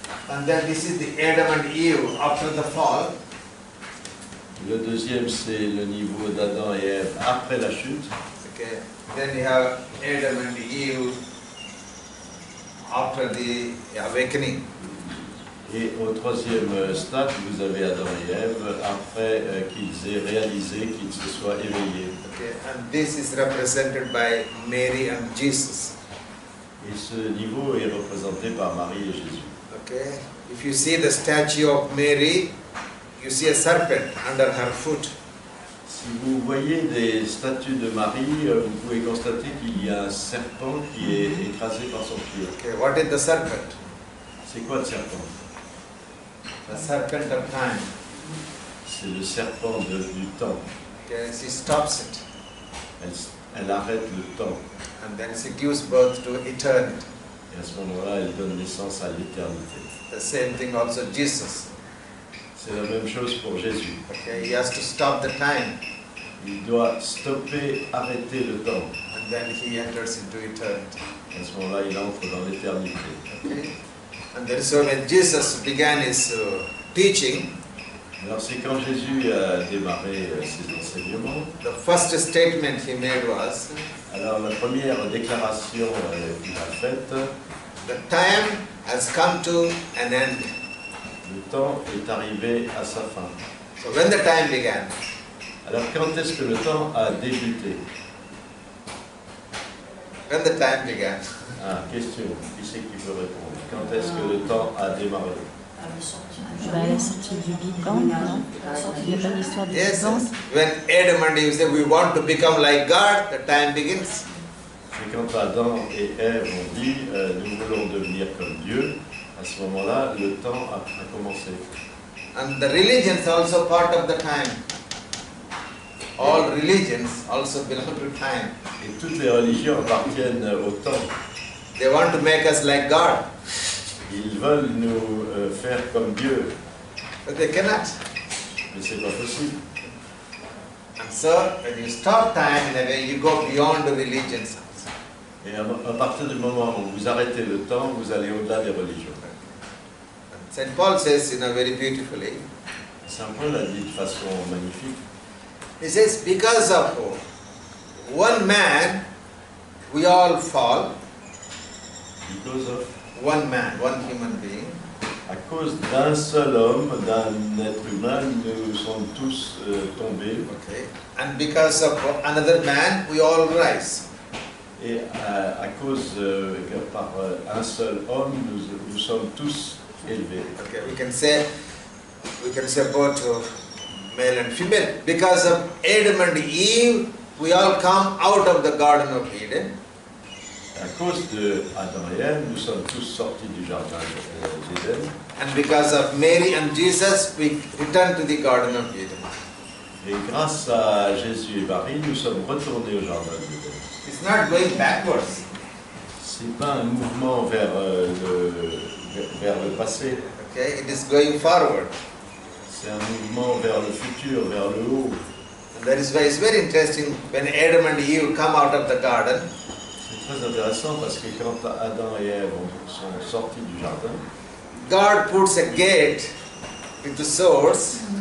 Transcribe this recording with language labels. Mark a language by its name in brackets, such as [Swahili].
[English] And then this is the Adam and Eve after the fall. [French] Le deuxième, c'est le niveau d'Adam et Ève après la chute. [English] Okay. Then you have Adam and Eve after the awakening. [French] Et au troisième stade, vous avez Adam et Ève après qu'ils aient réalisé, qu'ils se soient éveillés. [English] Okay. And this is represented by Mary and Jesus. [French] Et ce niveau est représenté par Marie et Jésus. [English] Okay. If you see the statue of Mary, you see a serpent under her foot. [French] Si vous voyez des statues de Marie, vous pouvez constater qu'il y a un serpent qui est écrasé par son pied. [English] Okay. What is the serpent? [French] C'est quoi le serpent? [English] The serpent of time. [French] C'est le serpent du temps. [English] Okay. She stops it. [French] Elle arrête le temps. [English] And then she gives birth to eternity. [French] Et à ce moment-là, elle donne naissance à l'éternité. [English] The same thing also Jesus. [French] C'est la même chose pour Jésus. [English] Okay. He has to stop the time. [French] Il doit stopper, arrêter le temps. [English] And then he enters into eternity. [French] À ce moment-là, il entre dans l'éternité. [English] Okay. And then so when Jesus began his teaching, [French] Alors c'est quand Jésus a démarré ses enseignements. [English] the first statement he made was, [French] Alors la première déclaration qu'il a faite, [English] the time has come to an end. [French] Le temps est arrivé à sa fin. [English] So when the time began? [French] Alors quand est-ce que le temps a débuté? [English] When the time began? [French] Ah, question. Qui c'est qui peut répondre? Quand est-ce que le temps a démarré? La sortie du Big Bang, non? Il n'y a pas d'histoire du Big [English] Yes, [French] Bang. [English] yes. When Adam and Eve said we want to become like God, the time begins. [French] C'est quand Adam et Ève ont dit nous voulons devenir comme Dieu. À ce moment-là, le temps a commencé. [English] And the religions also part of the time. All religions also belong to time. [French] Et toutes les religions appartiennent au temps. [English] They want to make us like God, [French] Ils veulent nous faire comme Dieu, [English] but they cannot. [French] mais c'est pas possible. [English] And so when you stop time in a way, you go beyond the religions. [French] Et à partir du moment où vous arrêtez le temps, vous allez au-delà des religions. [English] Saint Paul says, very beautifully, [French] Saint Paul a dit de façon magnifique. [English] he says, because of one man, we all fall. Because of, One man, one human being. [French] à cause d'un seul homme, d'un être humain, nous sommes tous tombés. [English] Okay. And because of another man, we all rise. [French] Et à cause par un seul homme, nous sommes tous élevés. [English] Okay, we can say both male and female. Because of Adam and Eve, we all come out of the Garden of Eden. [French] À cause de Adam et Ève, nous sommes tous sortis du jardin d'Éden. [English] And because of Mary and Jesus, we return to the Garden of Eden. [French] Et grâce à Jésus et Marie, nous sommes retournés au jardin d'Éden. [English] It's not going backwards. [French] C'est pas un mouvement vers le passé. [English] Okay, it is going forward. [French] C'est un mouvement vers le futur, vers le haut. [English] And that is why it's very interesting when Adam and Eve come out of the garden. [French] C'est très intéressant parce que quand Adam et Ève sont sortis du jardin, [English] God puts a gate with the swords.